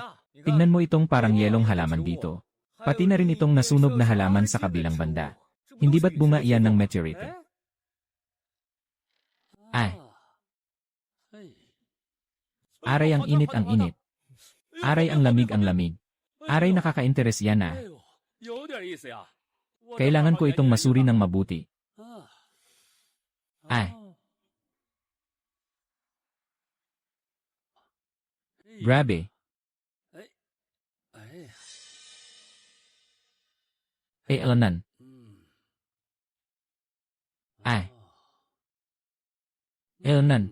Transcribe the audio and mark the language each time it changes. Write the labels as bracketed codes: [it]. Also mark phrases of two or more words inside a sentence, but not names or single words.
[tl] Tingnan mo itong parang yelong halaman dito. Pati na rin itong nasunog na halaman sa kabilang banda. Hindi ba't bunga iyan ng meteorite? Ay, aray ang init ang init. Aray ang lamig ang lamig. Aray, nakaka-interes yan, ah. [zh] 有点意思呀。 [tl] Kailangan ko itong masuri ng mabuti. Ay, grabe. 哎， Eh, Unan. Ay, Unan.